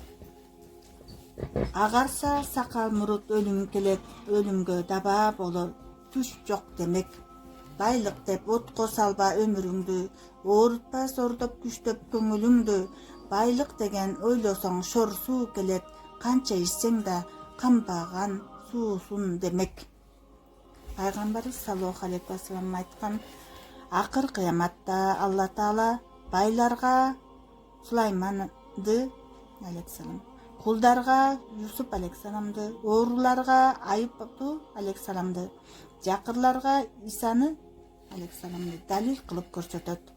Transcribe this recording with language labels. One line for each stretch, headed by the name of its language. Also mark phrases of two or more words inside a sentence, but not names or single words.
Kyrgyz: Агарса сакал мурут өлүм келет, өлүмгө даба болор, түш жок демек. Байлык деп отко салба өмүрүңдү, оорутпа сордоп күчтөп көңүлүңдү. Байлык деген ойлосоң шор суу келет, канча ичсең да камбаган суусун демек. Пайгамбарыбыз
Arabic: صلى الله عليه وسلم
Kyrgyz: айткан, акыр кыяматта Алла Таала байларга Сулайманды алейхиссалам, кулдарга Юсуп алейхиссаламды, ооруларга Айыпту алейхиссаламды, жакырларга Исаны алейхиссаламды далил кылып көрсөтөт.